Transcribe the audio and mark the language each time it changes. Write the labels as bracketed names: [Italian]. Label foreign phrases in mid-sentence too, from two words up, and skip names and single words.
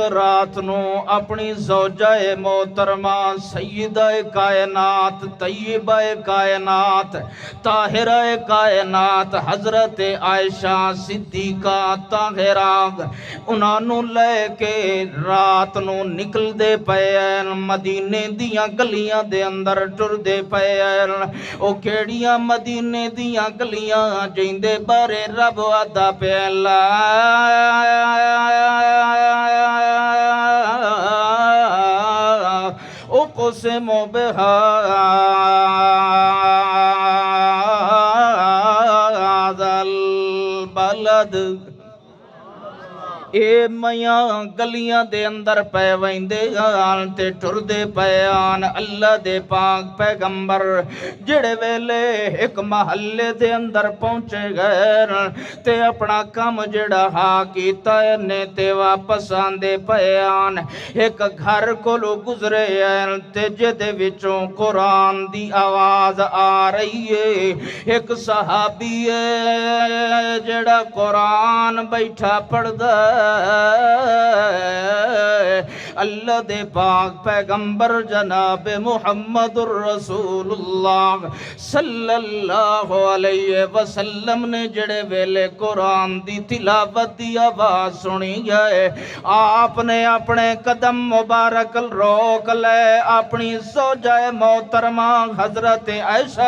[Punjabi] رات نو اپنی زوجہ محترمہ سیدہ کائنات طیبہ کائنات طاہرہ کائنات حضرت عائشہ صدیقہ طاہرہ انہوں لے کے رات نو نکل دے پے مدینے دیاں گلیاں دے اندر ٹر دے پے۔ او کیڑیاں مدینے دیاں گلیاں جیندے بارے رب آدھا پہ [Arabic] لا أقسم بهذا البلد [Punjabi] اے میاں گلیاں دے اندر پے ویندے آن تے ٹردے پے آن اللہ دے پاک پیغمبر جڑے ویلے ایک محلے دے اندر پہنچے گئے تے اپنا کام جڑا ہاں کیتا نے تے واپس آندے پے آن ایک گھر کولو گزرے آن تے جدے وچوں قرآن دی آواز آ رہی ہے ایک صحابی ہے جڑا قرآن بیٹھا پڑھدا اللہ دے پاک پیغمبر جناب محمد الرسول اللہ صلی اللہ علیہ وسلم نے جڑے ویلے قرآن دی تلاوت دی آواز سنی ہے آپ نے اپنے قدم مبارک روک لے اپنی زوجہ محترمہ حضرت عائشہ